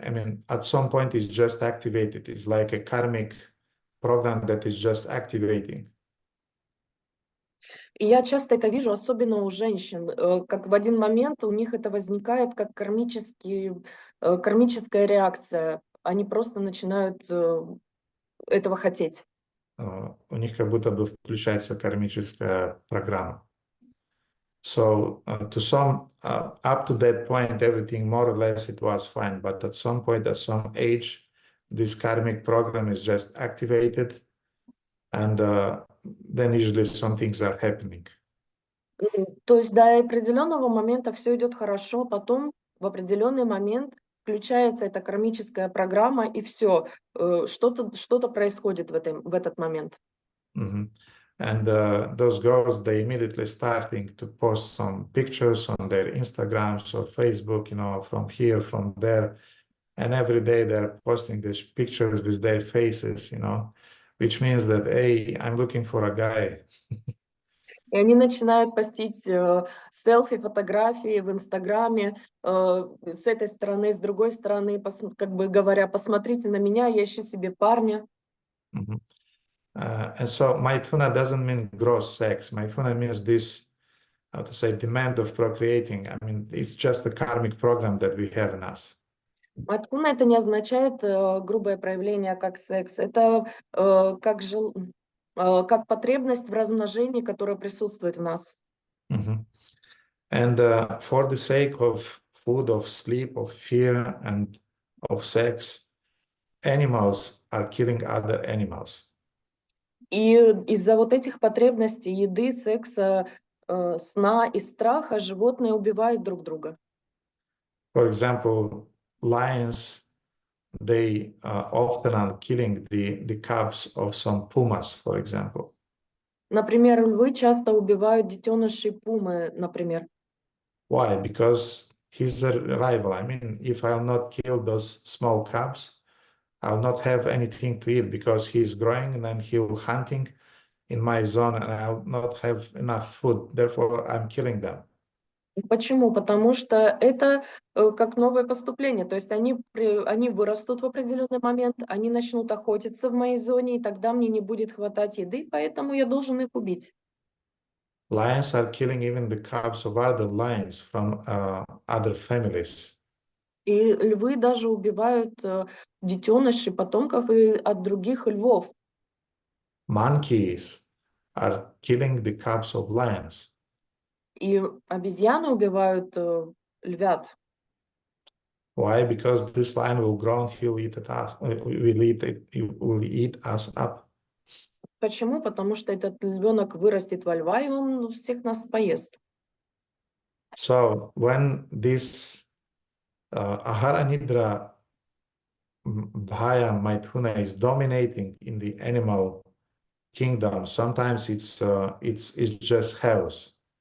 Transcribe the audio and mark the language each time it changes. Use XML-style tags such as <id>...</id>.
<en>I mean, at some point it's just activated. It's like a karmic program that is just activating.</en> <ru>И я часто это вижу, особенно у женщин, как в один момент у них это возникает как кармическая реакция. Они просто начинают этого хотеть. У них как будто бы включается кармическая программа.</ru> <en>So to some, up to that point, everything more or less it was fine. But at some point, at some age, this karmic program is just activated, and then usually some things are happening.</en> <ru>То есть до определенного момента все идет хорошо, потом в определенный момент включается эта кармическая программа, и все, что-то происходит в этот момент.</ru> <en>And those girls, they immediately starting to post some pictures on their Instagrams or Facebook, you know, from here, from there. And every day they're posting these pictures with their faces, you know, which means that, hey, I'm looking for a guy.</en> <ru>И они начинают постить селфи, фотографии в Инстаграме с этой стороны, с другой стороны, как бы говоря, посмотрите на меня, я ищу себе парня.</ru> <en>And so maithuna doesn't mean gross sex. Maithuna means this, how to say, demand of procreating. I mean, it's just a karmic program that we have in us.</en> <ru>Маithuna это не означает грубое проявление как секс. Это как как потребность в размножении, которая присутствует в нас. Mhm.</ru> <en>And for the sake of food, of sleep, of fear, and of sex, animals are killing other animals.</en> <ru>И из-за вот этих потребностей еды, секса, сна и страха животные убивают друг друга.</ru> <en>For example, lions, they often are killing the cubs of some pumas, for example.</en> <ru>Например, львы часто убивают детенышей пумы, например.</ru> <en>Why? Because he's a rival. I mean, if I'll not kill those small cubs, I'll not have anything to eat because he's growing and then he'll hunting in my zone and I'll not have enough food. Therefore, I'm killing them.</en> <ru>Почему? Потому что это как новое поступление. То есть они вырастут в определенный момент, они начнут охотиться в моей зоне, и тогда мне не будет хватать еды, поэтому я должен их убить.</ru> <en>Lions are killing even the cubs of other lions from other families.</en> <ru>И львы даже убивают детенышей, потомков и от других львов.</ru> <en>Monkeys are killing the cubs of lions.</en> <ru>И обезьяны убивают львят.</ru> <en>Why? Because this lion will grow and he'll eat us. He will eat us up.</en> <ru>Почему? Потому что этот львенок вырастет во льва, и он всех нас поест.</ru> <en>So when this ahara nidra bhaya maithuna is dominating in the animal kingdom, sometimes it's just chaos.</en>